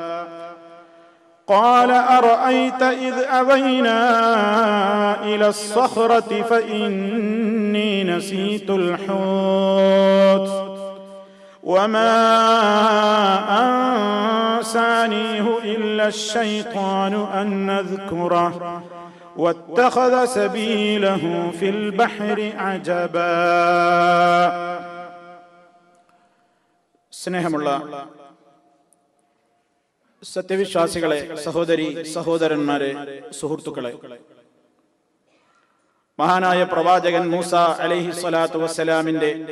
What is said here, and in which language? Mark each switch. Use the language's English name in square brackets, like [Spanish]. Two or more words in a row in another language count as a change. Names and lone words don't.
[Arabic] قال أرأيت إذ أوينا إلى الصخرة فإني نسيت الحوت وما أنسانيه إلا الشيطان أن نذكره واتخذ سبيله في البحر عجبا. [Malayalam] സ്നേഹമുള്ള സത്യവിശ്വാസികളെ, സഹോദരി സഹോദരന്മാരെ, സുഹൃത്തുക്കളെ, മഹാനായ പ്രവാചകൻ മൂസ [Arabic] عليه الصلاة والسلام